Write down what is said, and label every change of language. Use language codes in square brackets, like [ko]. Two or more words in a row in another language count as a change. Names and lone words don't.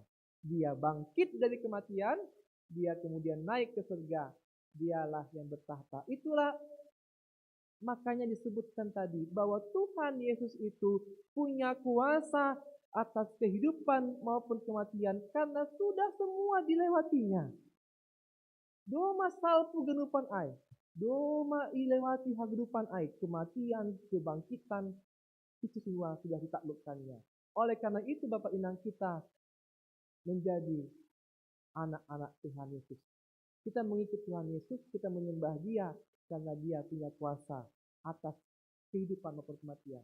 [id] Dia bangkit dari kematian, dia kemudian naik ke surga. Dialah yang bertahta. Itulah makanya disebutkan tadi bahwa Tuhan Yesus itu punya kuasa atas kehidupan maupun kematian karena sudah semua dilewatinya. [bts] Doma salpu genupan ai, doma ilewati hagdupan ai, [id] kematian, kebangkitan, itu semua sudah ditaklukkannya. Oleh karena itu Bapak Inang, kita menjadi anak-anak Tuhan Yesus. Kita mengikut Tuhan Yesus, kita menyembah Dia karena Dia punya kuasa atas kehidupan maupun kematian.